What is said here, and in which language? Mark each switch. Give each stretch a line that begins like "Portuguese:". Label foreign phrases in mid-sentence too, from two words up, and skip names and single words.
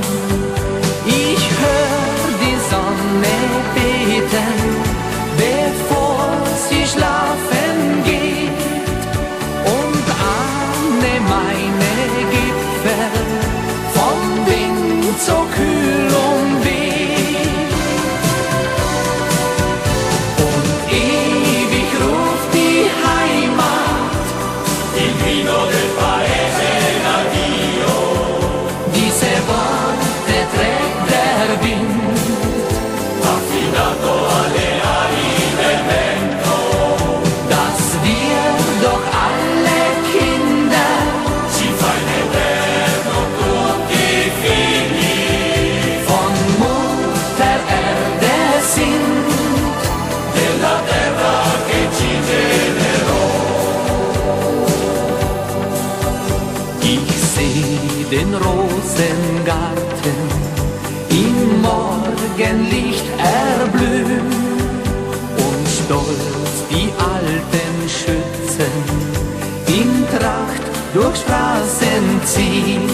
German: Ich hör die Sonne beten, bevor sie schlafen geht, und ahne meine Gipfel vom Wind so kühl umweht. Und ewig ruft die Heimat,
Italian: il grido del paese d'addio.
German: Diese Worte trägt der Wind,
Italian: affidato alle ali del vento,
German: dass wir doch alle Kinder
Italian: si fa in eterno tutti figli
German: von Mutter Erde sind,
Italian: della terra che ci generò.
German: Ich seh den Rosengarten im Morgenlicht erblühen und stolz die alten Schützen in Tracht durch Straßen ziehen.